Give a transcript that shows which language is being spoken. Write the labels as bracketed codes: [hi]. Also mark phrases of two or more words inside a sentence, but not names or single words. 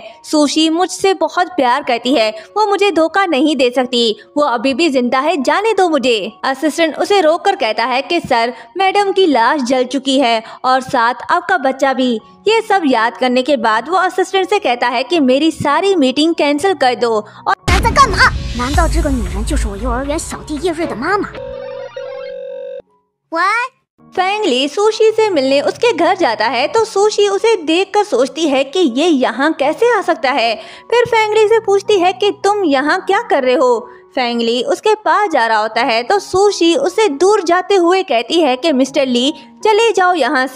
[hi] सुशी मुझसे बहुत प्यार करती है, वो मुझे धोखा नहीं दे सकती, वो अभी भी जिंदा है, जाने दो मुझे। असिस्टेंट उसे रोककर कहता है कि सर, मैडम की लाश जल चुकी है और साथ आपका बच्चा भी। ये सब याद करने के बाद वो असिस्टेंट से कहता है कि मेरी सारी [en] meeting cancel [hi] कर दो। और [zh] 在干嘛？难道这个女人就是我幼儿园小弟叶瑞的妈妈？喂， [hi] फेंग ली सुशी से मिलने उसके घर जाता है तो सुशी उसे देखकर सोचती है कि ये यहाँ कैसे आ सकता है। फिर फेंग ली से पूछती है कि तुम यहाँ क्या कर रहे हो। फेंग ली उसके पास जा रहा होता है तो सुशी उसे दूर जाते हुए कहती है कि मिस्टर ली, चले जाओ यहाँ से।